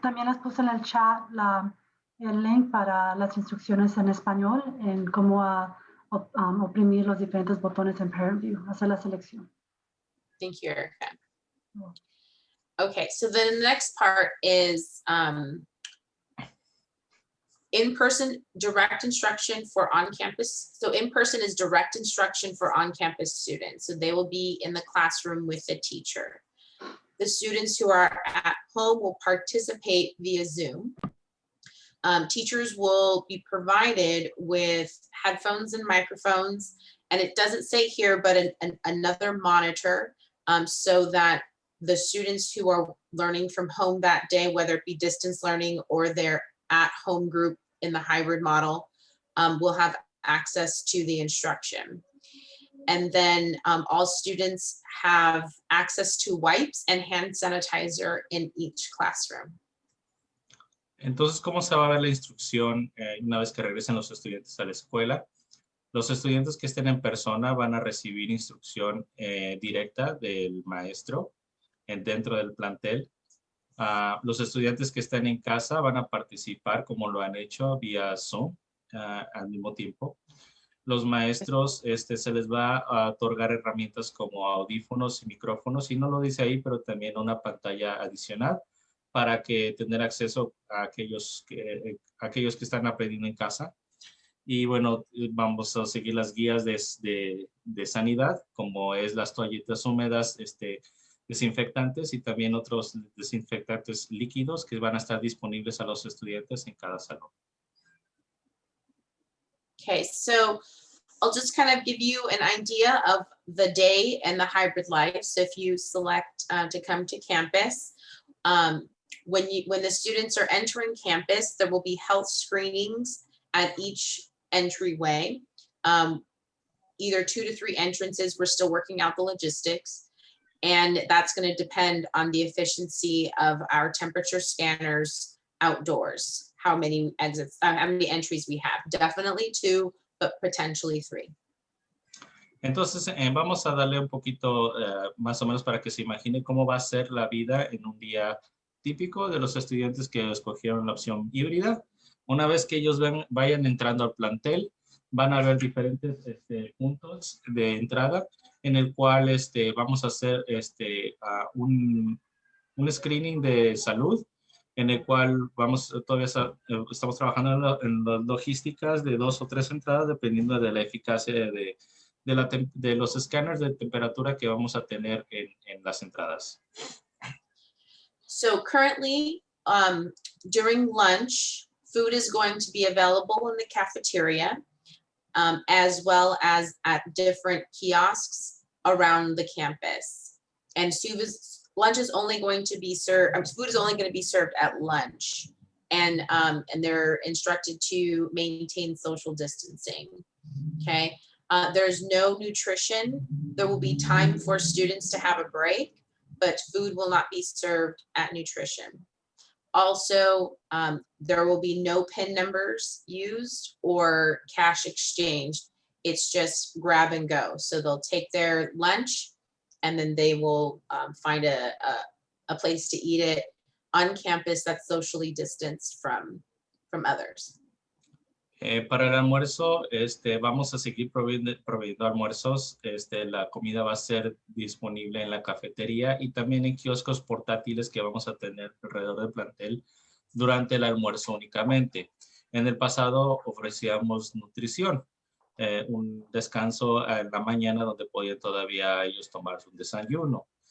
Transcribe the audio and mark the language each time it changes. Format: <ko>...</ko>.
<es>También les puse en el chat el link para las instrucciones en español en cómo oprimir los diferentes botones en Parent View, hacer la selección.</es> <en>Thank you, Erica. Okay, so then the next part is in-person direct instruction for on-campus. So in-person is direct instruction for on-campus students. So they will be in the classroom with the teacher. The students who are at home will participate via Zoom. Teachers will be provided with headphones and microphones, and it doesn't say here, but another monitor so that the students who are learning from home that day, whether it be distance learning or their at-home group in the hybrid model, will have access to the instruction. And then all students have access to wipes and hand sanitizer in each classroom.</en> <es>Entonces, ¿cómo se va a ver la instrucción una vez que regresen los estudiantes a la escuela? Los estudiantes que estén en persona van a recibir instrucción directa del maestro dentro del plantel. Los estudiantes que están en casa van a participar como lo han hecho vía Zoom al mismo tiempo. Los maestros se les va a otorgar herramientas como audífonos y micrófonos, y no lo dice ahí, pero también una pantalla adicional para que tener acceso a aquellos que están aprendiendo en casa. Y bueno, vamos a seguir las guías de sanidad, como es las toallitas húmedas, desinfectantes y también otros desinfectantes líquidos que van a estar disponibles a los estudiantes en cada salón.</es> <en>Okay, so I'll just kind of give you an idea of the day and the hybrid life. So if you select to come to campus, when the students are entering campus, there will be health screenings at each entryway, either 2 to 3 entrances. We're still working out the logistics, and that's going to depend on the efficiency of our temperature scanners outdoors. How many exits, how many entries we have. Definitely 2, but potentially 3.</en> <es>Entonces, vamos a darle un poquito más o menos para que se imagine cómo va a ser la vida en un día típico de los estudiantes que escogieron la opción híbrida. Una vez que ellos vayan entrando al plantel, van a ver diferentes puntos de entrada en el cual vamos a hacer un screening de salud, en el cual estamos trabajando en las logísticas de 2 o 3 entradas, dependiendo de la eficacia de los escáneres de temperatura que vamos a tener en las entradas.</es> <en>So currently, during lunch, food is going to be available in the cafeteria, as well as at different kiosks around the campus. And lunch is only going to be served, food is only going to be served at lunch. And they're instructed to maintain social distancing, okay? There's no nutrition. There will be time for students to have a break, but food will not be served at nutrition. Also, there will be no PIN numbers used or cash exchanged. It's just grab and go. So they'll take their lunch and then they will find a place to eat it on campus that's socially distanced from others.</en> <es>Para el almuerzo, vamos a seguir proveyendo almuerzos. La comida va a ser disponible en la cafetería y también en kioscos portátiles que vamos a tener alrededor del plantel durante el almuerzo únicamente. En el pasado ofrecíamos nutrición, un descanso en la mañana donde podían todavía ellos tomar un desayuno.</es>